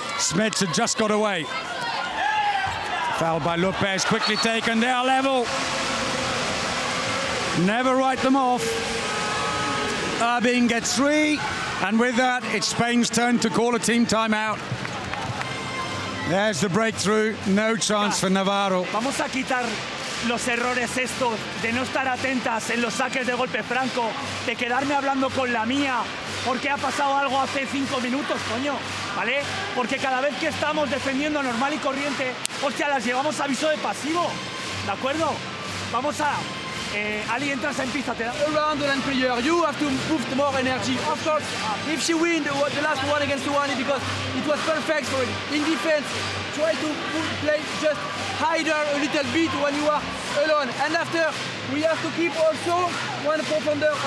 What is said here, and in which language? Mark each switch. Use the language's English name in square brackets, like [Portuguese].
[English] Smets had just got away. Foul by Lopez, quickly taken. They are level. Never write them off. Urbing gets 3. And with that, it's Spain's turn to call a team timeout. There's the breakthrough. No chance for Navarro. [Spanish] Vamos a quitar los errores estos de no estar atentas en los saques de golpe franco, de quedarme hablando con la mía porque ha pasado algo hace 5 minutos, coño, ¿vale? Porque cada vez que estamos defendiendo normal y corriente, hostia, las llevamos a aviso de pasivo, ¿de acuerdo? Vamos a... Ali, entras en pista, te da... [English] Around and player, you have to put more energy. Of course, if she wins the last 1 against 1, because it was perfect for it. In defense, try to play, just hide her a little bit when you are alone. And after, we have to keep also one profounder.